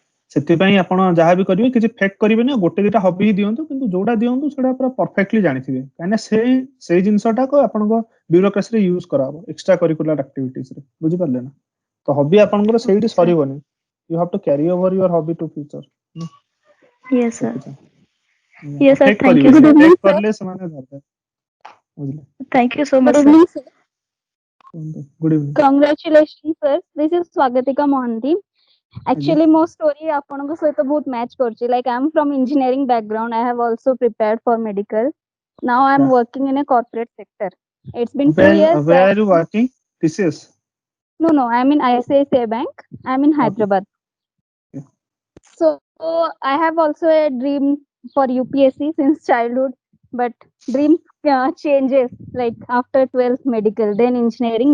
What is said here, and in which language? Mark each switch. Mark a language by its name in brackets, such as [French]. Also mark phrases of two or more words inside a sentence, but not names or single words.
[Odia] ସେଥିପାଇଁ ଆପଣ ଯାହା ବି କରିବେ କିଛି ଫେକ୍ କରିବେନି, ଗୋଟେ ଦିଟା ହବି ହିଁ ଦିଅନ୍ତୁ, କିନ୍ତୁ ଯୋଉଟା ଦିଅନ୍ତୁ ସେଟା ପୁରା ପରଫେକ୍ଟଲି ଜାଣିଥିବେ, କାହିଁକିନା ସେଇ ଜିନିଷଟାକୁ ଆପଣଙ୍କ ବ୍ୟୁରୋକ୍ରାସିରେ ୟୁଜ କରାହବ [English] extra curricular activitiesରେ, [Odia] ବୁଝିପାରିଲେ ନା? ତ ହବି ଆପଣଙ୍କର ସେଇଠି [English] Okay, sir. ସରିବନି, you have to carry over your hobby to future. Yes, sir. [Odia] ସେଥିପାଇଁ [English] Yes, sir. [Odia] ଫେକ୍ [English] Thank you. [Odia] କରିବେନି, [English] Good evening, [Odia] ଫେକ୍ [English] sir. [Odia] କରିଲେ ସେମାନେ ଧରିଦେବେ, ବୁଝିଲେ? [English] Thank you so Good much, sir. evening, sir. good evening. Congratulations, sir. This is Swagatika Mohanty. Actually, [Odia] ମୋ story ଆପଣଙ୍କ ସହିତ ବହୁତ match କରୁଛି. [English] Like I'm from engineering background. I have also prepared for medical. Now I'm Yeah. working in a corporate sector. It's been 2 years. Where are you working? TCS? No, I'm in ICICI Bank. I'm in Hyderabad. Okay. So I have also a dream for UPSC since childhood, but dream changes like after 12th medical, then engineering.